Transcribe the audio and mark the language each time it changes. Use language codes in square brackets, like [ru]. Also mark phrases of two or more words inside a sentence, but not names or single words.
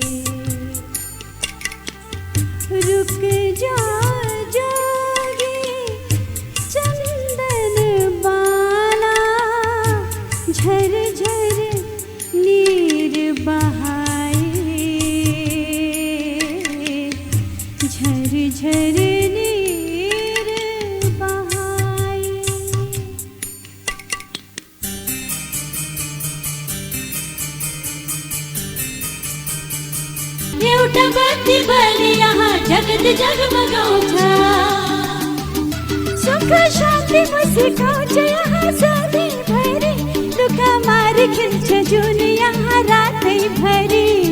[hi] रुक जा जोगी चंदन बाला, झर झर नीर बहाए, झर झर नीर बहाए। [ne] एउटा बत्ती बलि यहाँ जगत जगमगाउँछ, सुख शान्ति मुस्काउँछ यहाँ सधैँभरि, दुःख मार खेल्छ जुन यहाँ रातैभरि।